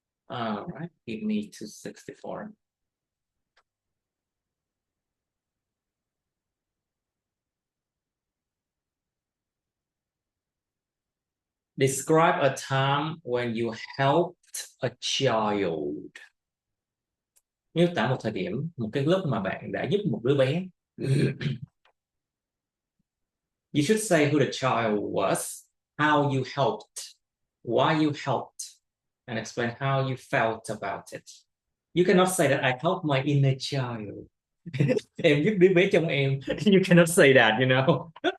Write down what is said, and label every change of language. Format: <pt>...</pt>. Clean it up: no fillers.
<en>All right. Give me 264. Describe a time when you helped a child.</en> <vi>Miêu tả một thời điểm, một cái lúc mà bạn đã giúp một đứa bé.</vi> <en>You should say who the child was, how you helped, why you helped, and explain how you felt about it. You cannot say that I helped my inner child.</en> <vi>Em giúp đứa bé trong em.</vi> <en>You cannot say that, you know.</en>